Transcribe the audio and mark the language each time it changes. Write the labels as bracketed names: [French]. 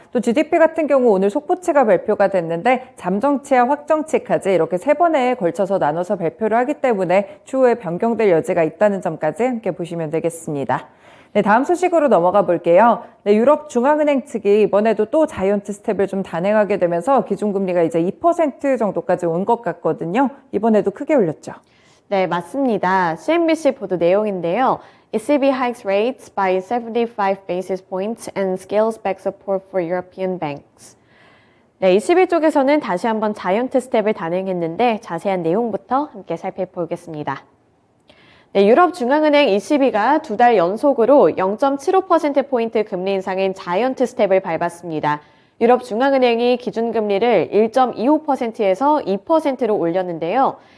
[Korean] 또 GDP 같은 경우 오늘 속보치가 발표가 됐는데 잠정치와 확정치까지 이렇게 3번에 걸쳐서 나눠서 발표를 하기 때문에 추후에 변경될 여지가 있다는 점까지 함께 보시면 되겠습니다. 네, 다음 소식으로 넘어가 볼게요. 네, 유럽 중앙은행 측이 이번에도 또 자이언트 스텝을 좀 단행하게 되면서 기준금리가 이제 2% 정도까지 온 것 같거든요. 이번에도 크게 올렸죠. 네, 맞습니다. CNBC 보도 내용인데요. [English] ECB hikes rates by 75 basis points and scales back support for European banks. [Korean] 네, ECB 쪽에서는 다시 한번 자이언트 스텝을 단행했는데 자세한 내용부터 함께 살펴보겠습니다. 네, 유럽 중앙은행 ECB가 2달 연속으로 0.75%포인트 금리 인상인 자이언트 스텝을 밟았습니다. 유럽 중앙은행이 기준금리를 1.25%에서 2%로 올렸는데요.